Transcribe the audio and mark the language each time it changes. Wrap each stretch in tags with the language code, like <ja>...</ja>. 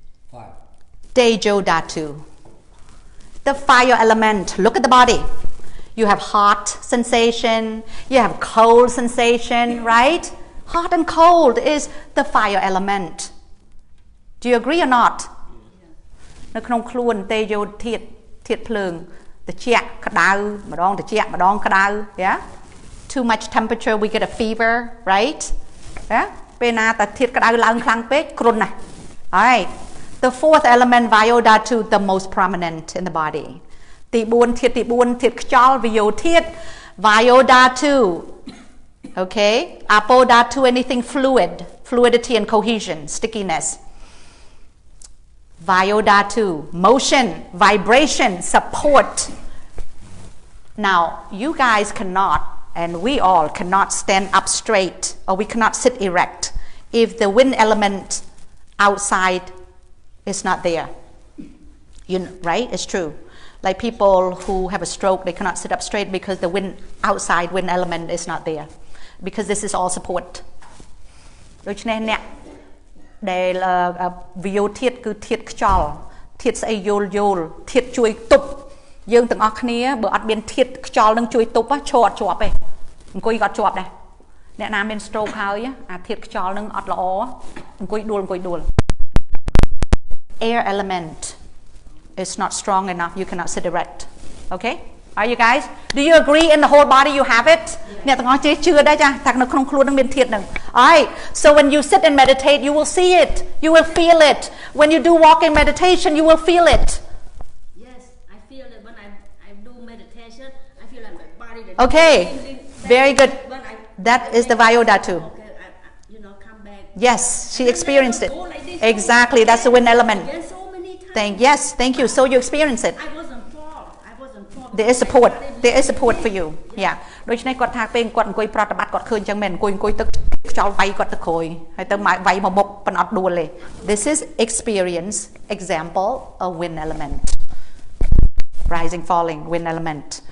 <en>Fire. Tejo Dhatu. The fire element. Look at the body. You have hot sensation. You have cold sensation, right? Hot and cold is the fire element. Do you agree or not?</en> <km>នៅក្នុងខ្លួនទេយោធាតុភ្លើងត្រជាក់ក្តៅម្ដងត្រជាក់ម្ដងក្តៅ yeah</km> <en>too much temperature we get a fever right yeah</en> <km>ពេលណាតែធាតុក្តៅឡើងខ្លាំងពេកគ្រុនណាស់</km> <en>alright the fourth element Vayodhatu the most prominent in the body</en> <km>ទី4ធាតុខ្យល់</km> <en>Vayodhatu okay Apodhatu anything fluid fluidity and cohesion stickiness Vayodhatu, motion, vibration, support. Now, you guys cannot, and we all cannot stand up straight, or we cannot sit erect if the wind element outside It's not there. Right? It's true. Like people who have a stroke, they cannot sit up straight because the outside wind element is not there. Because this is all support.</en> <km>ដូច្នេះអ្នកដែលវាយោធាតុគឺធាតុខ្យល់ធាតុស្អីយល់ធាតុជួយទប់យើងទាំងអស់គ្នាបើអត់មានធាតុខ្យល់នឹងជួយទប់ឈរអត់ជាប់ទេអង្គុយក៏អត់ជាប់ដែរអ្នកណាមាន stroke ហើយអាធាតុខ្យល់នឹងអត់ល្អអង្គុយដួល</km> <en>air element is not strong enough you cannot sit erect okay are you guys do you agree in the whole body you have it</en> <km>អ្នកទាំងអស់ជឿដែរចាថានៅក្នុងខ្លួននឹងមានធាតុនឹង</km> <en>alright so when you sit and meditate you will see it you will feel it when you do walking meditation you will feel it yes I feel it when I do meditation I feel like my body okay very good that is the Vajodhatu too okay, come back yes she experienced it exactly that's the wind element yes so many times yes thank you so you experience it I wasn't fall there is support for you yeah</en> <km>ដូច្នេះគាត់ថាពេលគាត់អង្គុយប្រតិបត្តិគាត់ឃើញចឹងមែនអង្គុយទឹកខ្យល់វាយគាត់ទៅក្រោយហើយទៅវាយមកមុខប៉ុន្តែអត់ដួលទេ</km> <en>this is experience example of wind element</en> <km>rising falling wind element</km>